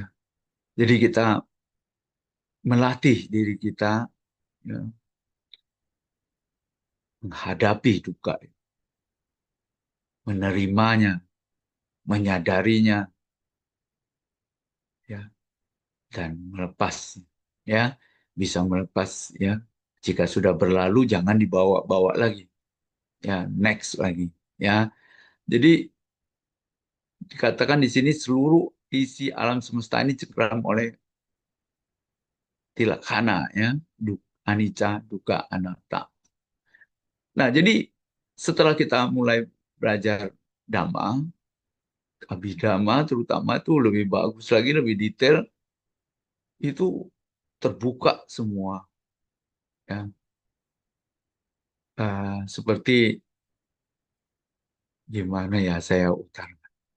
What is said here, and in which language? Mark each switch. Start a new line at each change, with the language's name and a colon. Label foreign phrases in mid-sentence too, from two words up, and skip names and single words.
Indonesian: Jadi kita melatih diri kita, ya, menghadapi duka, menerimanya, menyadarinya, ya, dan melepas, ya, bisa melepas, ya. Jika sudah berlalu jangan dibawa-bawa lagi, ya, next lagi, ya. Jadi dikatakan di sini seluruh isi alam semesta ini cekram oleh tilaksana, ya,
Pali: anicca, dukkha, anatta.
Indonesian: Nah, jadi setelah kita mulai belajar Dhamma, Abhidhamma terutama itu lebih bagus lagi, lebih detail, itu terbuka semua, ya. Seperti gimana ya saya utarakan.